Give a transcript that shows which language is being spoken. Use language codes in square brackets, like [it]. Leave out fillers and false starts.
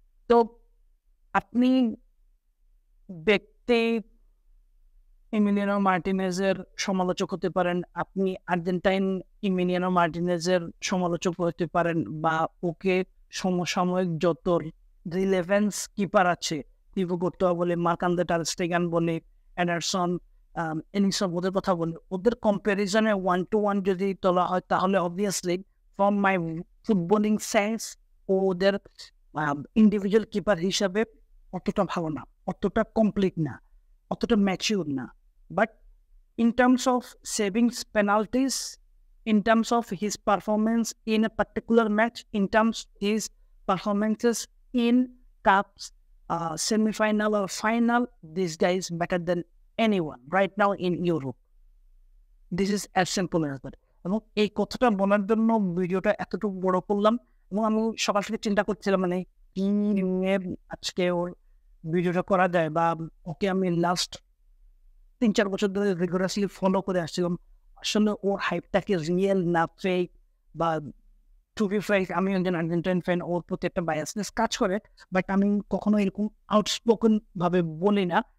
[bn] তো আপনি ব্যক্তি এমিলিয়ানো মার্টিনেজের সমালোচক হতে পারেন, আপনি আর্জেন্টাইন এমিলিয়ানো মার্টিনেজের সমালোচক হতে পারেন, বা ওকে সমসাময়িক যত রিলেভেন্স কিপার আছে, টিভো কোর্তোয়া বলে, মার্ক-আন্দ্রে টার স্টেগান বলে, এডারসন, এনিসব ওদের কথা বলে, ওদের কম্প্যারিজনে 1 to 1 যদি তোলা হয় তাহলে obviously [en] from my footballing sense [bn] ওদের ইন্ডিভিজুয়াল কিপার হিসাবে অতটা ভালো না, অতটা কমপ্লিট না, অতটা ম্যাচিউর না। [en] But in terms of saving penalties, in terms of his performance in a particular match, in terms of his performances in cups, semi-final or final, this guy is better than anyone right now in Europe. This is as simple as that. [bn] এবং এই কথাটা বলার জন্য ভিডিওটা এতটুকু বড় করলাম। এবং আমি সকাল থেকে চিন্তা করছিলাম মানে কি নিয়ে আজকে ওর ভিডিওটা করা যায়, বা ওকে আমি লাস্ট 3-4 বছর ধরে রিগুলারলি ফলো করে আসছিলাম। আসলে ওর হাইপটাকে রিয়েল না ফেক, বা টু বি ফ্রাঙ্ক আমি একজন আর্জেন্টাইন ফ্যান, ওর প্রতি একটা বায়াসনেস কাজ করে, বাট আমি কখনো এরকম আউটস্পোকেন ভাবে বলি না।